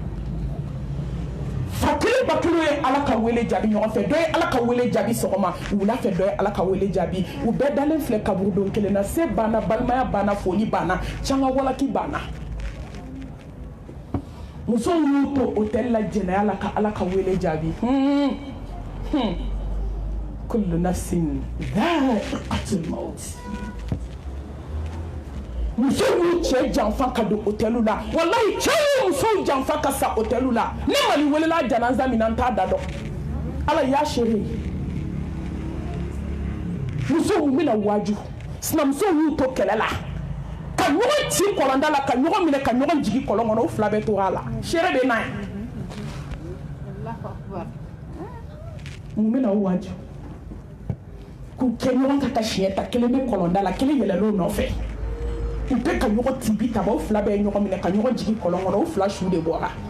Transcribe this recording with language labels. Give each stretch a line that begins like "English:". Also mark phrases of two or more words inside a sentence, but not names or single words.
Bambara: fa kelen ba kelen ye ala ka wele jaabi ɲɔgɔn fɛ dɔ ye ala ka wele jaabi sɔgɔma wula fɛ dɔ ye ala ka wele jaabi u bɛɛ dalen filɛ kaburudon kelen na se banna balimaya banna foli banna canga walaki banna muso y'u to hôtel la jɛnɛya la ka ala ka wele jaabi
Arabic: كل نفس ذائقة الموت
Bambara: muso y'u cɛ janfa ka don hôtel la wallahi cɛ y'u musow janfa ka sa hôtel la ne mali welela janaza min na n t'a da dɔn ala y'a seere musow bɛna waju sinamuso y'u to kɛlɛ la ka ɲɔgɔn ci kɔlɔnda la ka ɲɔgɔn minɛ ka ɲɔgɔn jigi kɔlɔn kɔnɔ o fila bɛɛ tora a la seere bɛ n'a ye mun bɛna o waju k'u kɛ ɲɔgɔn ka siɲɛ ta kelen bɛ kɔlɔnda la kelen yɛlɛlen o nɔfɛ u bɛɛ ka ɲɔgɔn tibi ta o fila bɛɛ ye ɲɔgɔn minɛ ka ɲɔgɔn jigi kɔlɔn kɔnɔ o fila su de bɔra